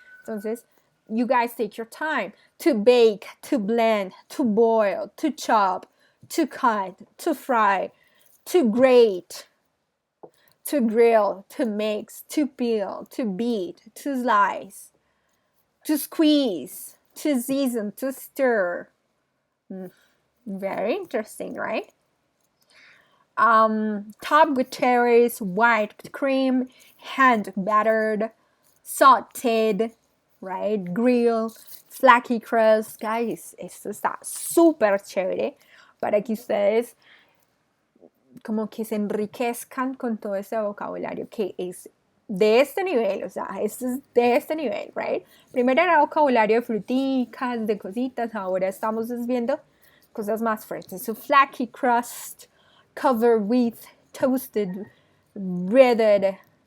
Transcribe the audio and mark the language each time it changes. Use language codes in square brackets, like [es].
[en] Entonces, you guys take your time to bake, to blend, to boil, to chop, to cut, to fry, to grate, to grill, to mix, to peel, to beat, to slice, to squeeze, to season, to stir. Very interesting, right? Top with cherries, white cream, hand battered, sauteed, right? Grill, flaky crust. [es] Guys, esto está súper chévere para que ustedes como que se enriquezcan con todo este vocabulario que es de este nivel, o sea, esto es de este nivel, right? Primero era vocabulario de fruticas, de cositas, ahora estamos viendo cosas más fuertes. [en] So flaky crust, covered with toasted, breaded.